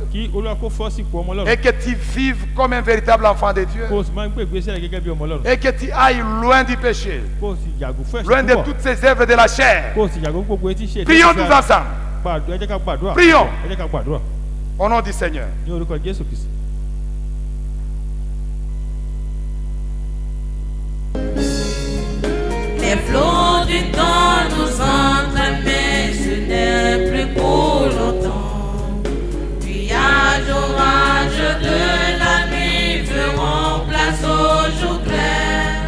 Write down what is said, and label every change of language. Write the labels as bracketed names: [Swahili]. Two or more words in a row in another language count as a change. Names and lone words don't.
[Yoruba] kí Olúwa kó fọ́ sí ipò ọmọ Ọlọ́run. [French] et que tu vives comme un véritable enfant de Dieu [Yoruba] Kó o sì máa ń gbé ìgbésí ayé gẹ́gẹ́ bí ọmọ Ọlọ́run. [French] et que tu ailles loin du péché, [Yoruba] Kó o sì yàgò fún [French] loin [Yoruba] ẹ̀ṣẹ̀ [French] de [Yoruba] púpọ̀. [French] toutes ces œuvres de la chair. [Yoruba] Kó o sì yàgò fún gbogbo etí ṣe. [French] Prions tous ensemble [Yoruba] Ẹ jẹ́ ká gbàdúrà. [French] Prions. [Yoruba] Ẹ jẹ́ ká gbàdúrà [French] au nom du Seigneur. [Yoruba] ní orúkọ Jésù Kristi. [French] Les flots du temps nous entraînent, mais ce n'est plus pour longtemps. Nuages, orages de la nuit feront place au jour clair.